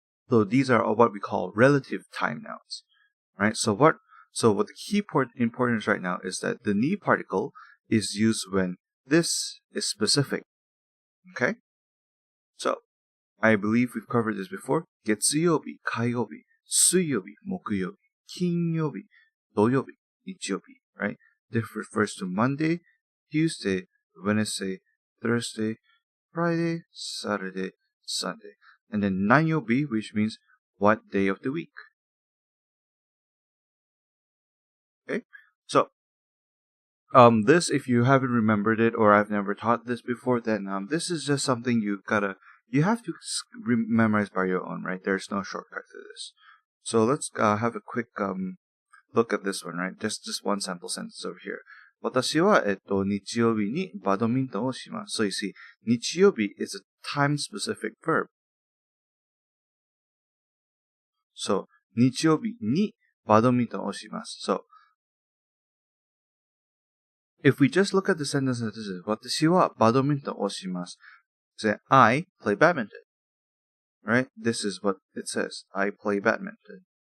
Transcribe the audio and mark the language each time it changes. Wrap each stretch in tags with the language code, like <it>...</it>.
<en>So these are what we call relative time nouns, right? So what the key importance right now is that the ni particle is used when this is specific, okay? So I believe we've covered this before.</en> <ja>月曜日、火曜日、水曜日、木曜日、金曜日、土曜日、日曜日, right?</ja> <en>This refers to Monday, Tuesday, Wednesday, Thursday, Friday, Saturday, Sunday. And then 何曜日, which means what day of the week. Okay? So, this, if you haven't remembered it or I've never taught this before, then this is just something you have to memorize by your own, right? There's no shortcut to this. So let's have a quick look at this one, right? Just one sample sentence over here.</en> <ja>私は、日曜日にバドミントンをします。</ja> <en>So you see, 日曜日 is a time-specific verb.</en> <ja>So, 日曜日にバドミントンをします。</ja> <en>So, if we just look at the sentence as this is,</en> <ja>私はバドミントンをします.</ja> <en>Say, I play badminton. Right? This is what it says. I play badminton.</en>